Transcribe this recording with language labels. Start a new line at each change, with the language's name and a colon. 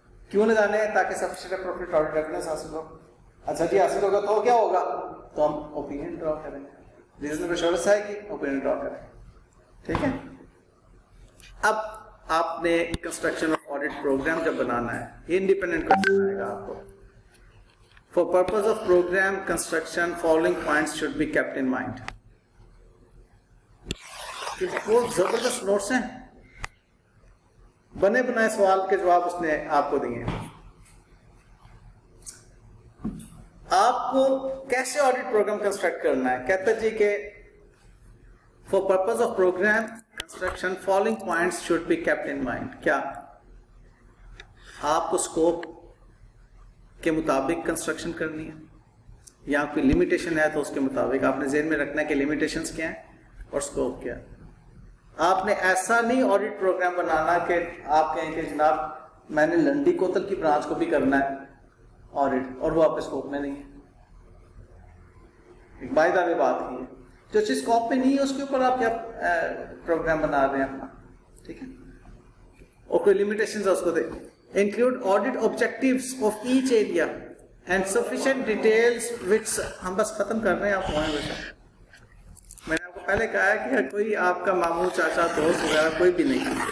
Urdu: کیوں لگانے ہیں؟ تاکہ سفیشینٹ اپروپریٹ آڈٹ ایویڈنس حاصل ہو. اچھا جی حاصل ہوگا تو کیا ہوگا؟ تو ہم اوپینین ڈرا کریں گے، ریزنیبل ایشورنس ہے کہ اوپینین ڈرا کریں. ٹھیک ہے. اب آپ نے کنسٹرکشن آف آڈٹ پروگرام جب بنانا ہے، یہ انڈیپینڈنٹ کوسچن آئے گا آپ کو.
English: For purpose of program construction, following points should be kept in mind.
Urdu: وہ زبردست نوٹس ہیں، بنے بنائے سوال کے جواب اس نے آپ کو دیے. آپ کو کیسے آڈٹ پروگرام کنسٹرکٹ کرنا ہے؟ کہتا جی کہ
English: for purpose of program construction, following points should be kept in mind.
Urdu: کیا آپ کو اسکوپ کے مطابق کنسٹرکشن کرنی ہے، یا کوئی لمیٹیشن ہے تو اس کے مطابق آپ نے ذہن میں رکھنا ہے کہ لمیٹیشنز کیا ہیں اور اسکوپ کیا ہے. آپ نے ایسا نہیں آڈٹ پروگرام بنانا کہ آپ کہیں کہ جناب میں نے لنڈی کوتل کی برانچ کو بھی کرنا ہے آڈٹ اور وہ آپ کے اسکوپ میں نہیں ہے. ایک بائی دا وے بات کی ہے، جو چیز اسکوپ میں نہیں ہے اس کے اوپر آپ کیا پروگرام بنا رہے ہیں اپنا. ٹھیک ہے. اور کوئی لمیٹیشنز ہے اس کو دے.
English: Include audit objectives of each area and sufficient details which
Urdu: ہم بس ختم کر رہے ہیں. آپ وہاں بیٹھا، میں نے آپ کو پہلے کہا ہے کہ کوئی آپ کا ماموں چاچا دوست وغیرہ کوئی بھی نہیں.